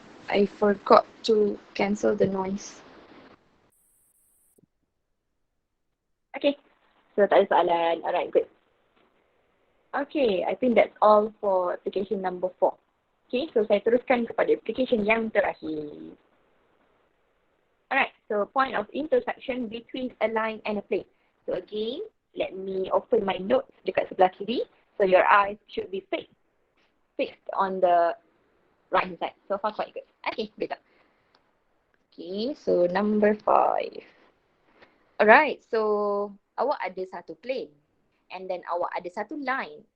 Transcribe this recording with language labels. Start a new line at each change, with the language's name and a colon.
English: I forgot to cancel the noise. Okay, so
Malay: tak ada soalan.
English: Alright, good. Okay, I think that's all for application number 4.
Malay: Okay, so saya teruskan kepada application yang terakhir.
English: Alright, so point of intersection between a line and a plane. So again, let me open my notes
Malay: dekat sebelah kiri.
English: So your eyes should be fixed on the right hand side. So far quite good. Okay, better. Okay, so number 5. Alright, so
Malay: awak ada satu
English: plane and then awak ada satu line.